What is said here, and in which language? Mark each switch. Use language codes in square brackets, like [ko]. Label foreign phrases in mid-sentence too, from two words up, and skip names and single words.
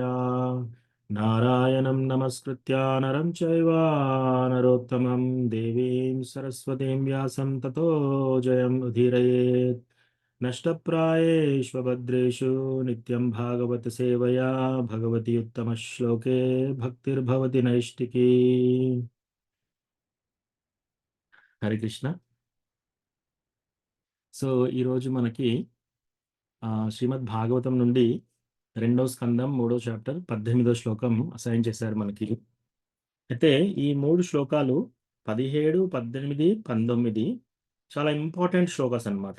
[sa] नारायणं नमस्कृत्य नरं चैव नरोत्तमं देवीं सरस्वतीं व्यासं ततो जयम् उदीरयेत्। नष्टप्रायेष्वभद्रेषु नित्यं भागवत सेवया भगवति उत्तमश्लोके भक्तिर्भवति नैष्टिकी। [te] హరే కృష్ణ. సో ఈరోజు మనకి శ్రీమద్ భాగవతం నుండి రెండో స్కందం మూడో చాప్టర్ 18వ శ్లోకం అసైన్ చేశారు మనకి. అయితే ఈ మూడు శ్లోకాలు 17, 18, 19 చాలా ఇంపార్టెంట్ శ్లోకాస్ అన్నమాట.